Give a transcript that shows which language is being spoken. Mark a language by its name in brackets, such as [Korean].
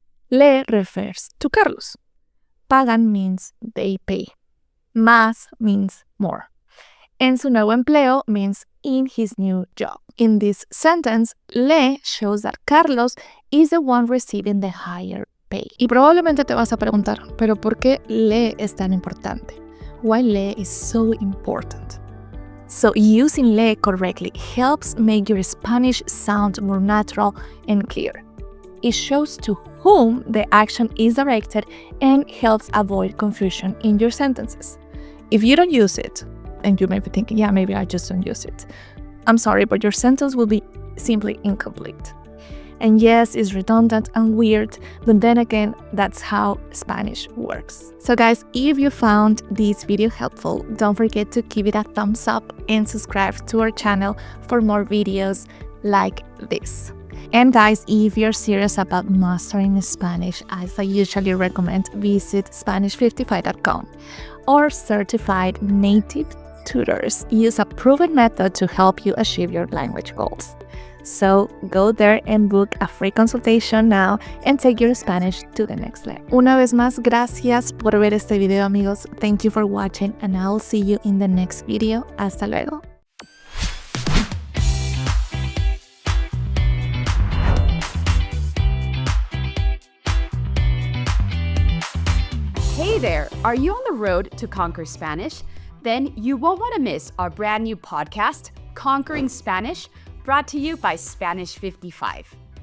[English] Le refers to Carlos. Pagan means they pay. Más means more. [Spanish] En su nuevo empleo [English] means in his new job. In this sentence, Le shows that Carlos is the one receiving the higher pay. [Spanish] Y probablemente te vas a preguntar, ¿pero por qué Le es tan importante? [English] Why Le is so important? So using Le correctly helps make your Spanish sound more natural and clear. It shows to whom the action is directed and helps avoid confusion in your sentences. If you don't use it, and you may be thinking, yeah, maybe I just don't use it, I'm sorry, but your sentence will be simply incomplete. And yes, it's redundant and weird, but then again, that's how Spanish works. So guys, if you found this video helpful, don't forget to give it a thumbs up and subscribe to our channel for more videos like this. And guys, if you're serious about mastering Spanish, as I usually recommend, visit Spanish55.com. Or certified native tutors use a proven method to help you achieve your language goals. So go there and book a free consultation now and take your Spanish to the next level. [Spanish] Una vez más, gracias por ver este video, amigos. [English] Thank you for watching, and I'll see you in the next video. [Spanish] Hasta luego. [English] Hey there! Are you on the road to conquer Spanish? Then you won't want to miss our brand new podcast, Conquering Spanish, brought to you by Spanish 55.